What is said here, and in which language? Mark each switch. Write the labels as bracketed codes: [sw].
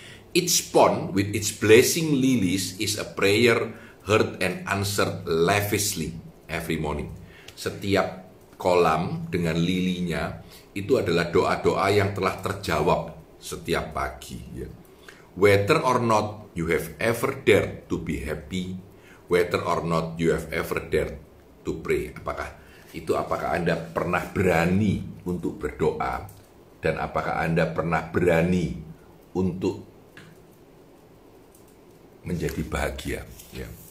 [en] Each pond with its blazing lilies is a prayer heard and answered lavishly every morning. [id] Setiap kolam dengan lilinya itu adalah doa-doa yang telah terjawab setiap pagi ya. [en] Whether or not you have ever dared to be happy, whether or not you have ever dared to pray. [id] Apakah Anda pernah berani untuk berdoa, dan apakah Anda pernah berani untuk menjadi bahagia ya.